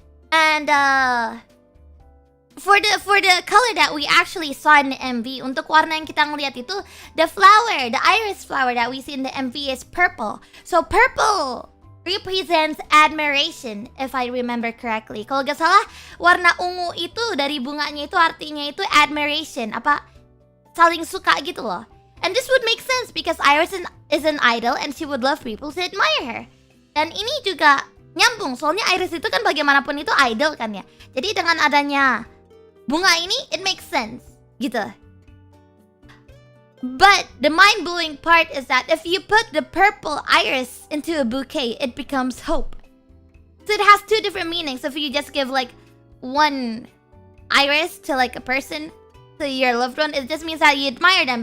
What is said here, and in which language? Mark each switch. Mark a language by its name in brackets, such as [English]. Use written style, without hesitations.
[English] And for the color that we actually saw in the MV, [Indonesian] untuk warna yang kita ngeliat itu, [English] the IRyS flower that we see in the MV is purple. So purple represents admiration, if I remember correctly. [Indonesian] Kalau gak salah, warna ungu itu dari bunganya itu artinya itu admiration, apa saling suka gitu loh. [English] And this would make sense because IRyS is an idol and she would love people to admire her. [Indonesian] Dan ini juga nyambung, soalnya IRyS itu kan bagaimanapun itu idol kan ya. Jadi dengan adanya bunga ini, [English] it makes sense, [Indonesian] gitu. [English] But the mind-blowing part is that if you put the purple IRyS into a bouquet, it becomes hope. So it has two different meanings. If you just give like one IRyS to like a person, to your loved one, it just means that you admire them.